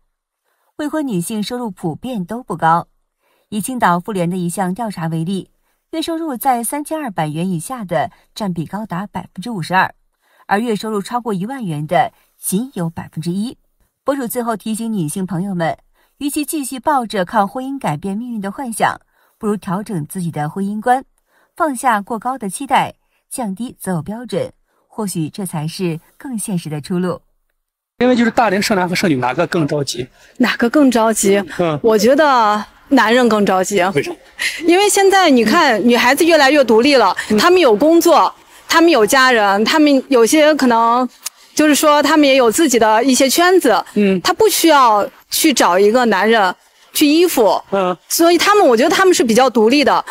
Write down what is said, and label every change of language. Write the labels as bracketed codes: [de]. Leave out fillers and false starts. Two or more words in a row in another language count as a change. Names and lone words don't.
[zh] 未婚女性收入普遍都不高，以青島婦聯的一項調查為例，月收入在3200元以下的佔比高達 52%， 而月收入超過1萬元的僅有 1%。博主最後提醒女性朋友們，與其繼續抱着靠婚姻改變命運的幻想，不如調整自己的婚姻觀，放下過高的期待，降低擇偶標準，或許這才是更現實的出路。因為就是大齡剩男和剩女哪個更着急？哪個更着急？我覺得男人更着急。為什麼？因為現在你看女孩子越來越獨立了，她們有工作，她們有家人，她們有些可能就是說她們也有自己的一些圈子，她不需要去找一個男人去依附，所以我觉得他们是比较独立的。